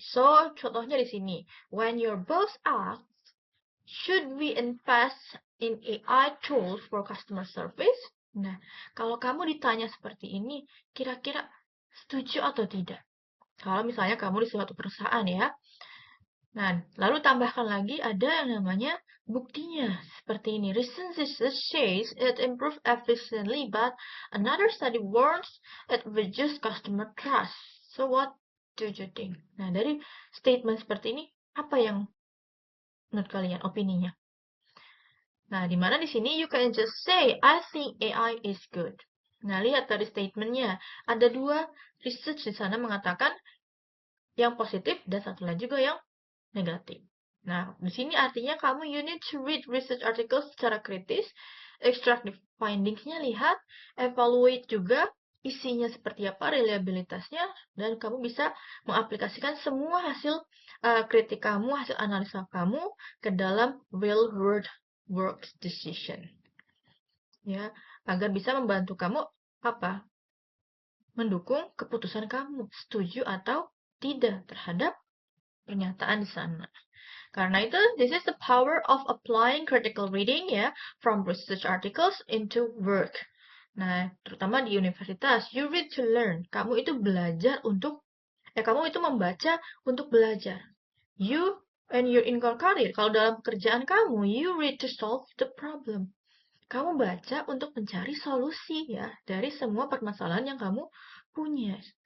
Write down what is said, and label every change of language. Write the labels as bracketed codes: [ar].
[en] So, [id] contohnya di sini, [en] when your boss asks, should we invest in AI tools for customer service? [id] Nah, kalau kamu ditanya seperti ini, kira-kira setuju atau tidak? Kalau misalnya kamu di suatu perusahaan ya, nah, lalu tambahkan lagi ada yang namanya buktinya. Seperti ini. [en] Recent research says it improves efficiently, but another study warns it reduces customer trust. So what do you think? [id] Nah, dari statement seperti ini, apa yang menurut kalian opininya? Nah, di mana di sini [en] you can just say, I think AI is good. [id] Nah, lihat dari statementnya. Ada dua research di sana mengatakan yang positif dan satu lagi juga yang negatif. Nah, di sini artinya kamu [en] you need to read research articles [id] secara kritis, [en] extract the findings- [id] nya, lihat, evaluate juga isinya seperti apa, reliabilitasnya, dan kamu bisa mengaplikasikan semua hasil kritik kamu, hasil analisa kamu ke dalam [en] real world work decision. [id] Ya, agar bisa membantu kamu apa? Mendukung keputusan kamu, setuju atau tidak terhadap pernyataan di sana. Karena itu, [en] this is the power of applying critical reading ya, from research articles into work. [id] Nah, terutama di universitas, [en] you read to learn. [id] Kamu itu belajar untuk, kamu itu membaca untuk belajar. [en] You and your in career, [id] kalau dalam pekerjaan kamu, [en] you read to solve the problem. [id] Kamu baca untuk mencari solusi ya dari semua permasalahan yang kamu punya.